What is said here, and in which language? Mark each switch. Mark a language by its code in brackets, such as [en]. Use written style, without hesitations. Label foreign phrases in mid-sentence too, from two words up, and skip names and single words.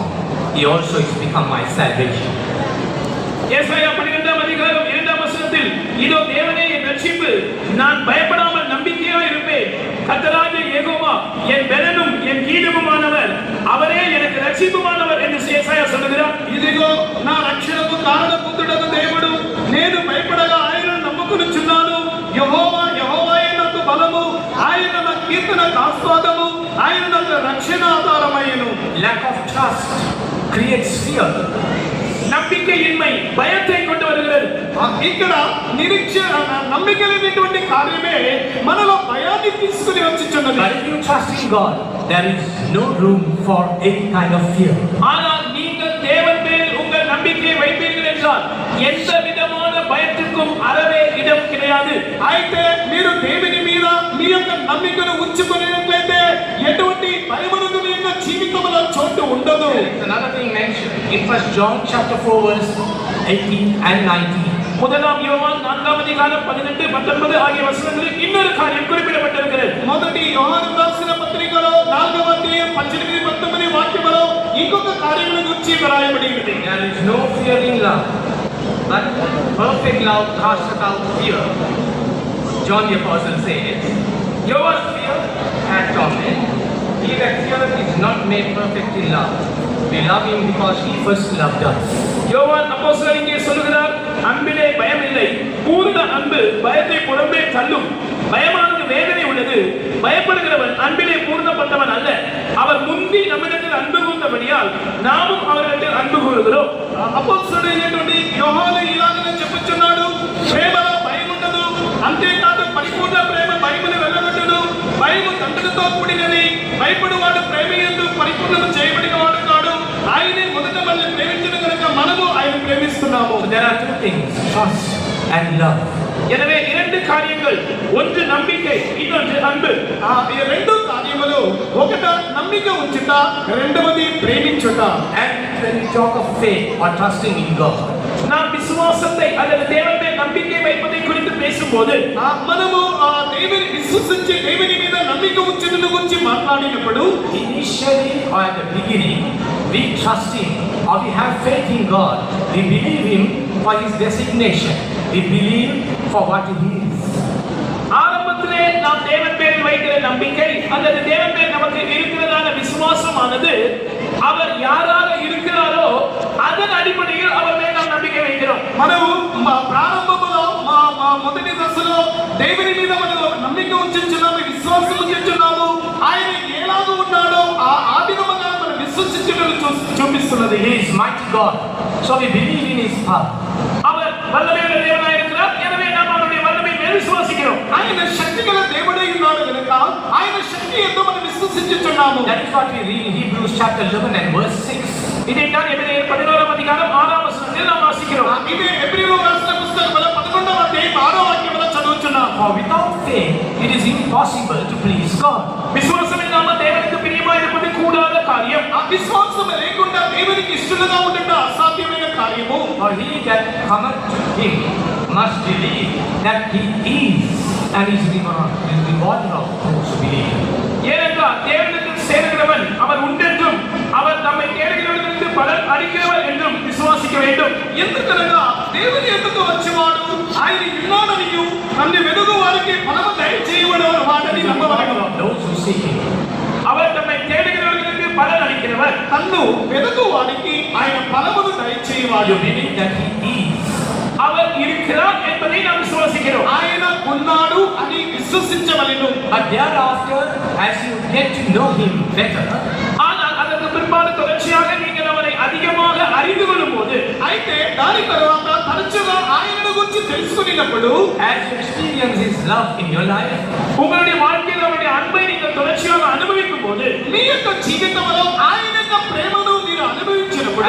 [en] He also is become my salvation. [ta] ஏசாயா 12ஆம் அதிகாரம் 2ஆம் வசனத்தில், இதோ தேவனே என் ரட்சிப்பு, நான் பயப்படாமல் நம்பிக்கையாய் இருப்பேன். கர்த்தராகிய யெகோவா என் பெலனும் என் கீதமுமானவர், அவரே எனக்கு ரட்சிப்புமானவர் என்று ஏசாயா சொல்லுகிறார். [te] ఇదిగో నా రక్షణకు కారణపుత్రుడకు దేవుడు, నేను భయపడగా ఆయనను నమ్ముకొనుచున్నాను. యెహోవా యెహోవాయే నాకు బలము, ఆయన నా కీర్తనకు ఆస్పదము, ఆయన నాకు రక్షణ ఆధారమయ్యను. [en] Lack of trust creates fear. [ta] நம்பிக்கையின்மை பயத்தை கொண்டு வருகிறது. [te] ఇక్కడ నమ్మిక లేనటువంటి కార్యమే మనలో భయాన్ని తీసుకుని వచ్చుచున్నది. [en] But if you trust in God, there is no room for any kind of fear. [ta] ஆனால் நீங்கள் தேவன் மேல் உங்கள் நம்பிக்கையை வைப்பீர்கள் என்றால் எந்த விதமான பயத்துக்கும் அறவே இடம் கிடையாது. [te] అయితే మీరు దేవుని మీద మీ యొక్క నమ్మికను ఉంచుకునేట్లయితే ఎటువంటి భయమునకు మీ యొక్క జీవితంలో చోటు ఉండదు. [en] Another thing mentioned in 1 John chapter 4 verse 18 and 19. [ta] முதலாம் யோவான் 4ஆம் அதிகாரம் 18, 19 ஆகிய வசனங்களில் இன்னொரு காரியம் குறிப்பிடப்பட்டிருக்கிறது. [te] మొదటి యోహాను రాసిన పత్రికలో 4వ అధ్యాయం 18, 19 వాక్యములో ఇంకొక కార్యముల గురించి వ్రాయబడి ఉంది. [en] There is no fear in love, but perfect love casteth out fear. John the apostle says, யோவான் fear hath torment. He that feareth is not made perfect in love. We love him because he first loved us. [ta] யோவான் அப்போஸ்தலன் இங்கே சொல்லுகிறார், அன்பிலே பயம் இல்லை, பூர்ண அன்பு பயத்தை புறம்பே தள்ளும். பயமானது வேதனை உள்ளது, பயப்படுகிறவன் அன்பிலே பூர்ணப்பட்டவன் அல்ல. அவர் முந்தி நம்மிடத்தில் அன்பு கூர்ந்தபடியால் நாமும் அவரிடத்தில் அன்பு கூறுகிறோம். [te] అపోస్తలుడైనటువంటి యోహాను ఇలాగనే చెప్పుచున్నాడు, ప్రేమలో భయం ఉండదు, అంతేకాదు పరిపూర్ణ ప్రేమ భయమును వెళ్ళగొట్టును. భయము తండ్రితో కూడినది, భయపడువాడు ప్రేమ యందు పరిపూర్ణత చేయబడిన వాడు కాడు. ఆయనే మొదట మనల్ని ప్రేమించిన కనుక మనము ఆయన ప్రేమిస్తున్నాము. [en] There are two things, trust and love. [ta] எனவே இரண்டு காரியங்கள், ஒன்று நம்பிக்கை, இன்னொன்று அன்பு. [te] ఈ రెండు కార్యములు, ఒకట నమ్మిక ఉంచుట, రెండవది ప్రేమించుట. [en] And when we talk of faith or trusting in God, [ta] நாம் விசுவாசத்தை அல்லது தேவன் மேல் நம்பிக்கை வைப்பதை குறித்து பேசும்போது [te] మనము దేవుని విశ్వసించి దేవుని మీద నమ్మిక ఉంచుట గురించి మాట్లాడినప్పుడు, [en] initially or at the beginning, we trust him or we have faith in God. We believe him for his designation. We believe for what he is. [ta] ஆரம்பத்திலே நாம் தேவன் மேல் வைக்கிற நம்பிக்கை அல்லது தேவன் மேல் நமக்கு இருக்கிறதான விசுவாசமானது அவர் யாராக இருக்கிறாரோ அதன் அடிப்படையில் அவர் மேல் நாம் நம்பிக்கை வைக்கிறோம். [te] మనము ప్రారంభములో మొదటి దశలో దేవుని మీద మనము నమ్మిక ఉంచుచున్నాము, విశ్వాసం ఉంచుచున్నాము. ఆయన ఎలాగ ఉన్నాడో ఆ విధముగా మనం విశ్వసించుటను చూపిస్తున్నది. [en] He is mighty God, so we believe in his power. [ta] அவர் வல்லமையுள்ள தேவனாய் இருக்கிறார், எனவே நாம் அவருடைய வல்லமை மேல் விசுவாசிக்கிறோம். [te] ఆయన శక్తిగల దేవుడై ఉన్నాడు కనుక ఆయన శక్తి ఎంతో మనం విశ్వసించుచున్నాము. [en] That is what we read in Hebrews chapter 11 and verse 6. [ta] இதைத்தான் எபிரேயர் 11ஆம் அதிகாரம் 6ஆம் வசனத்தில் நாம் வாசிக்கிறோம். [te] ఇది హెబ్రీయులకు రాసిన పుస్తకములో 11వ అధ్యాయం 6వ వాక్యములో చదువుచున్నాం. [en] For without faith it is impossible to please God. [ta] விசுவாசம் இல்லாமல் தேவனுக்கு பிரியமாய் இருப்பது கூடாத காரியம். [te] ఆ విశ్వాసం లేకుండా దేవునికి ఇష్టలుగా ఉండట అసాధ్యమైన కార్యము. [en] For he that cometh to him must believe that he is and is rewarder of those who believe. [ta] ஏனென்றால் தேவனுக்கு சேருகிறவன் அவர் உண்டென்றும் அவர் நம்மை தேடுகிறவர்களுக்கு பலன் அளிக்கிறவர் என்றும் விசுவாசிக்க வேண்டும். [te] ఎందుకనగా దేవుని ఎదుగు వచ్చేవాడు ఆయన ఉన్నాడనియు నన్ను వెదుగు వారికి ఫలము దయచేయువాడు వాడని నమ్మవలెను. [en] Those who seek him. [ta] அவர் நம்மை தேடுகிறவர்களுக்கு பலன் அளிக்கிறவர். [te] తన్ను వెదుగు వారికి ఆయన ఫలమును దయచేయువాడు. [en] You believe that he is. [ta] அவர் இருக்கிறார் என்பதை நாம் விசுவாசிக்கிறோம். [te] ఆయన ఉన్నాడు అని విశ్వసించవలెను. [en] But thereafter, as you get to know him better, [ta] ஆனால் அதற்கு பிற்பாடு தொடர்ச்சியாக நீங்கள் அவரை அதிகமாக அறிந்து கொள்ளும் போது, [te] అయితే దాని తర్వాత తరచుగా ఆయనను గురించి తెలుసుకున్నప్పుడు, [en] as you experience his love in your life, [ta] உங்களுடைய வாழ்க்கையில் அவருடைய அன்பை நீங்கள் தொடர்ச்சியாக அனுபவிக்கும் போது, [te] మీ యొక్క జీవితంలో ఆయన యొక్క ప్రేమను మీరు అనుభవించినప్పుడు,